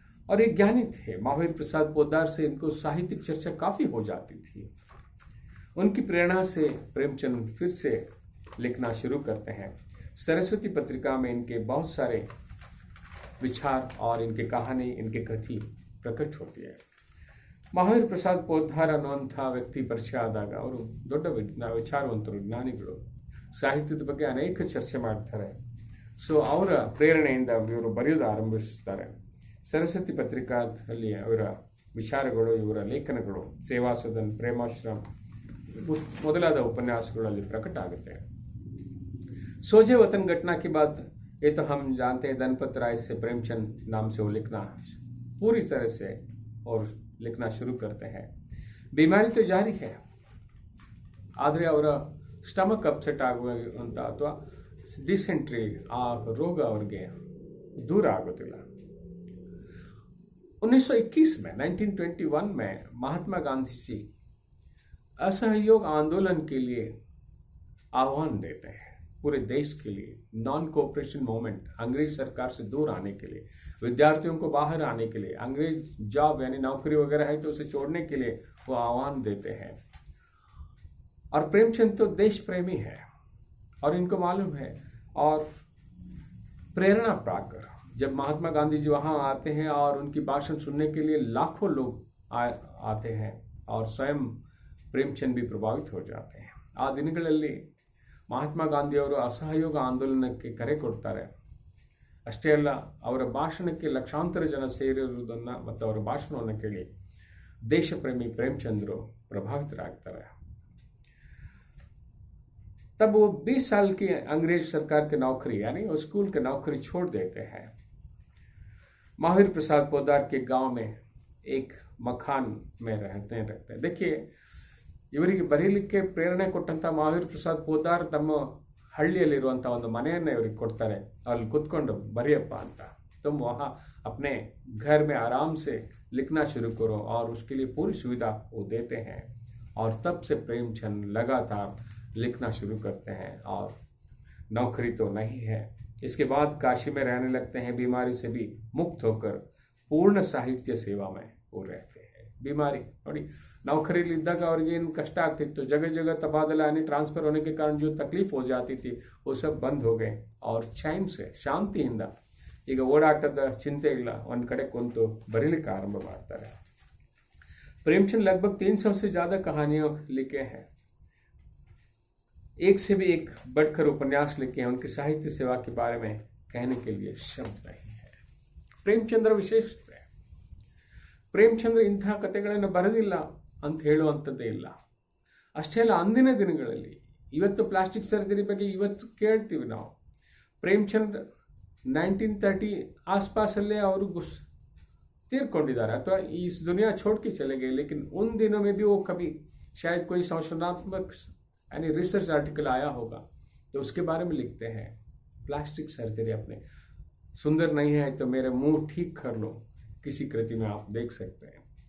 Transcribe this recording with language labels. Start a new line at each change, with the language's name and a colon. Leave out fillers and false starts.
Hindi: और एक ज्ञानी थे महावीर प्रसाद पोद्दार से इनको साहित्यिक चर्चा काफी हो जाती थी. उनकी प्रेरणा से प्रेमचंद फिर से लिखना शुरू करते हैं. सरस्वती पत्रिका में इनके बहुत सारे विचार और इनके कहानी, इनके कथी प्रकट होती है.
Kannada: ಮಹಾವೀರ್ ಪ್ರಸಾದ್ ಪೋದ್ದಾರ್ ಅನ್ನುವಂಥ ವ್ಯಕ್ತಿ ಪರಿಚಯ ಆದಾಗ ಅವರು ದೊಡ್ಡ ವಿಚಾರವಂತರು, ಜ್ಞಾನಿಗಳು, ಸಾಹಿತ್ಯದ ಬಗ್ಗೆ ಅನೇಕ ಚರ್ಚೆ ಮಾಡ್ತಾರೆ. ಸೊ ಅವರ ಪ್ರೇರಣೆಯಿಂದ ಇವರು ಬರೆಯೋದು ಆರಂಭಿಸ್ತಾರೆ. ಸರಸ್ವತಿ ಪತ್ರಿಕಾದಲ್ಲಿ ಅವರ ವಿಚಾರಗಳು, ಇವರ ಲೇಖನಗಳು, ಸೇವಾ ಸದನ್, ಪ್ರೇಮಾಶ್ರಮ್ ಮೊದಲಾದ ಉಪನ್ಯಾಸಗಳಲ್ಲಿ ಪ್ರಕಟ ಆಗುತ್ತೆ.
Hindi: सोजे वतन घटना के बाद ये तो हम जानते हैं धनपत राय से प्रेमचंद नाम से वो लिखना पूरी तरह से और लिखना शुरू करते हैं. बीमारी तो जारी है,
Kannada: ಆದರೆ ಅವರ ಸ್ಟಮಕ್ ಅಪ್ಸೆಟ್ ಆಗುವಂಥ ಅಥವಾ ಡಿಸೆಂಟ್ರಿ ಆ ರೋಗ ಅವ್ರಿಗೆ दूर ಆಗೋದಿಲ್ಲ.
Hindi: 1921 में 1921 में महात्मा गांधी जी असहयोग आंदोलन के लिए आह्वान देते हैं. पूरे देश के लिए नॉन कोऑपरेशन मूवमेंट, अंग्रेज सरकार से दूर आने के लिए, विद्यार्थियों को बाहर आने के लिए, अंग्रेज जॉब यानी नौकरी वगैरह है तो उसे छोड़ने के लिए वो आह्वान देते हैं. और प्रेमचंद तो देश प्रेमी है और इनको मालूम है. और प्रेरणा पाकर जब महात्मा गांधी जी वहाँ आते हैं और उनकी भाषण सुनने के लिए लाखों लोग आते हैं और स्वयं प्रेमचंद भी प्रभावित हो जाते हैं.
Kannada: ಆ ದಿನಗಳಲ್ಲಿ ಮಹಾತ್ಮ ಗಾಂಧಿಯವರು ಅಸಹಯೋಗ ಆಂದೋಲನಕ್ಕೆ ಕರೆ ಕೊಡ್ತಾರೆ. ಅಷ್ಟೇ ಅಲ್ಲ, ಅವರ ಭಾಷಣಕ್ಕೆ ಲಕ್ಷಾಂತರ ಜನ ಸೇರಿರುವುದನ್ನು ಮತ್ತು ಅವರ ಭಾಷಣವನ್ನು ಕೇಳಿ ದೇಶಪ್ರೇಮಿ ಪ್ರೇಮಚಂದ್ರು ಪ್ರಭಾವಿತರಾಗ್ತಾರೆ.
Hindi: तब वो 20 साल की अंग्रेज सरकार की नौकरी यानी वो स्कूल की नौकरी छोड़ देते हैं. महावीर प्रसाद पोद्दार के गांव में एक मकान में रहते हैं.
Kannada: देखिए, ಇವರಿಗೆ ಬರೀಲಿಕ್ಕೆ ಪ್ರೇರಣೆ ಕೊಟ್ಟಂಥ ಮಹಾವೀರ್ ಪ್ರಸಾದ್ ಪೋದ್ದಾರ್ ತಮ್ಮ ಹಳ್ಳಿಯಲ್ಲಿರುವಂಥ ಒಂದು ಮನೆಯನ್ನು ಇವರಿಗೆ ಕೊಡ್ತಾರೆ. ಅಲ್ಲಿ ಕೂತ್ಕೊಂಡು ಬರೆಯಪ್ಪ ಅಂತ.
Hindi: तुम वहाँ अपने घर में आराम से लिखना शुरू करो और उसके लिए पूरी सुविधा वो देते हैं. और तब से प्रेमचंद लगातार लिखना शुरू करते हैं. और नौकरी तो नहीं है. इसके बाद काशी में रहने लगते हैं. बीमारी से भी मुक्त होकर पूर्ण साहित्य सेवा में वो रहते हैं. बीमारी ನೋಡಿ, नौकरी इद्दाग
Kannada: ಅವ್ರಿಗೆ ಏನು ಕಷ್ಟ ಆಗ್ತಿತ್ತು,
Hindi: जगह जगह तबादला यानी ट्रांसफर होने के कारण जो तकलीफ हो जाती थी वो सब बंद हो गए. और चैन से
Kannada: ಶಾಂತಿಯಿಂದ ಈಗ ಓಡಾಟದ ಚಿಂತೆ ಇಲ್ಲ, ಒಂದು ಕಡೆ ಕುಂತು ಬರೀಲಿಕ್ಕೆ ಆರಂಭ ಮಾಡ್ತಾರೆ.
Hindi: प्रेमचंद लगभग 300 से ज़्यादा कहानियों लिखे हैं. एक से भी एक बढ़कर उपन्यास लिखे हैं. उनकी साहित्य सेवा के बारे में कहने के लिए शब्द नहीं है.
Kannada: ಪ್ರೇಮಚಂದ್ರ ವಿಶೇಷತೆ, ಪ್ರೇಮಚಂದ್ರ ಇಂತಹ ಕಥೆಗಳನ್ನು ಬರೆದಿಲ್ಲ ಅಂತ ಹೇಳುವಂಥದ್ದೇ ಇಲ್ಲ. ಅಷ್ಟೇ ಅಲ್ಲ, ಅಂದಿನ ದಿನಗಳಲ್ಲಿ ಇವತ್ತು ಪ್ಲಾಸ್ಟಿಕ್ ಸರ್ಜರಿ ಬಗ್ಗೆ ಇವತ್ತು ಕೇಳ್ತೀವಿ ನಾವು. ಪ್ರೇಮಚಂದ್ 1930 आसपासಲ್ಲೇ ಅವರು तीरಕೊಂಡಿದ್ದಾರೆ ಅಥವಾ ಈ
Hindi: दुनिया छोड़ के चले गए. लेकिन उन दिनों में भी वो कभी शायद कोई संशोधनात्मक यानी रिसर्च आर्टिकल आया होगा तो उसके बारे में लिखते हैं. प्लास्टिक सर्जरी अपने सुंदर नहीं है तो मेरे मुंह ठीक कर लो, किसी कृति में आप देख सकते हैं.